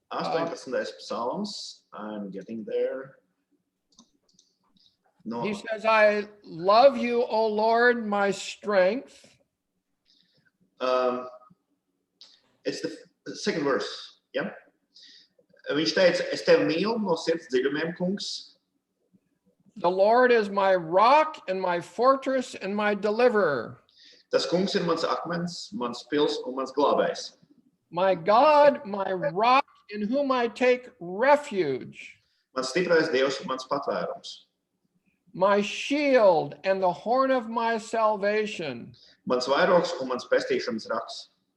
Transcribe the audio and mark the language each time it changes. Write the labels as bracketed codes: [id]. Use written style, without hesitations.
[en] 18. psalms, I'm getting there. No, he says, I love you, O Lord, my strength. it's the second verse, yeah? [lv] Viņš teica, es tevi mīlu no sirds dziļumiem, kungs. [en] The Lord is my rock and my fortress and my deliverer. [lv] Tas kungs ir mans akmens, mans pils un mans glābējs. [en] My God, my rock in whom I take refuge. [lv] Mans stiprais Dievs un mans patvērums. [en] My shield and the horn of my salvation. [lv] Mans vairogs un mans pestīšanas raks.